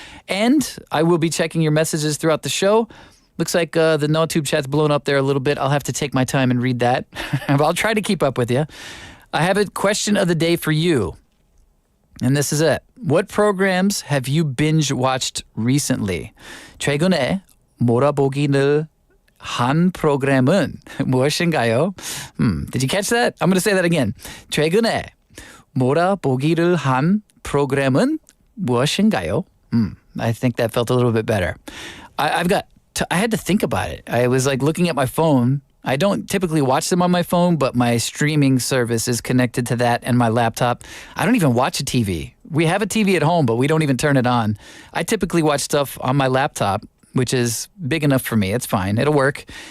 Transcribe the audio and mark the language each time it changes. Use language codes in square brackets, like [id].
[en] And I will be checking your messages throughout the show. Looks like the NoTube chat's blown up there a little bit. I'll have to take my time and read that. I'll try to keep up with you. I have a question of the day for you. And this is it. What programs have you binge-watched recently? [ko] 최근에 몰아보기를 한 프로그램은 무엇인가요? [en] Did you catch that? I'm going to say that again. [ko] 최근에 몰아보기를 한 프로그램은 무엇인가요? [en] I think that felt a little bit better. I had to think about it. I was like looking at my phone. I don't typically watch them on my phone, but my streaming service is connected to that and my laptop. I don't even watch a TV. We have a TV at home, but we don't even turn it on. I typically watch stuff on my laptop, which is big enough for me. It's fine. It'll work.